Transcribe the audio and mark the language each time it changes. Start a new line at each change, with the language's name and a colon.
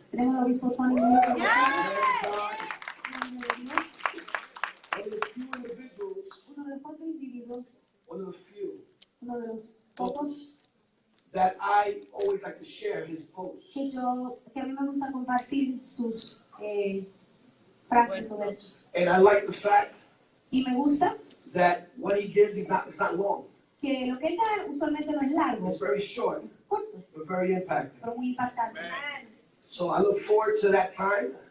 Spanish: Tenemos al obispo Tony Miller con nosotros.
English: One of the few individuals,
Spanish: Uno de los pocos individuos,
English: one of the few,
Spanish: uno de los pocos
English: that I always like to share his posts.
Spanish: que a mí me gusta compartir sus frases o versos.
English: And I like the fact
Spanish: Y me gusta
English: that what he gives it's not long.
Spanish: que lo que él da usualmente no es largo,
English: It's very short,
Spanish: es corto,
English: but very impactful.
Spanish: pero muy impactante.
English: So I look forward to that time.